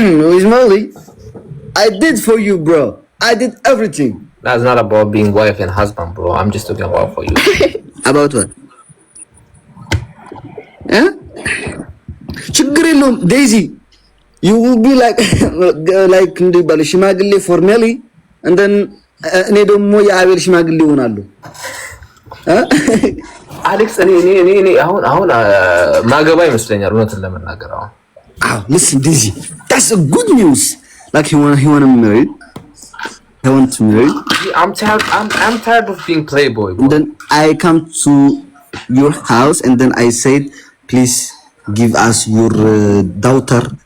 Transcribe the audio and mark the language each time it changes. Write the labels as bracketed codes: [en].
[en] with Melly, I did for you, bro. I did everything. That's not about being wife and husband, bro. I'm just talking about for you. About what? Eh? [am] ችግር የለውም ዴዚ [en] you will be like like [am] እንዲባል ሽማግሌ [en] for Melly and then [am] እኔ ደግሞ የአቤል ሽማግሌ ሆናለሁ። አሌክስ እኔ አሁን ማገባ ይመስለኛል እውነትን ለመናገር አሁን [en] listen Daisy, that's a good news. Like he want to marry. I want to marry. I'm tired of being playboy, bro. And then I come to your house and then I said, please give us your daughter.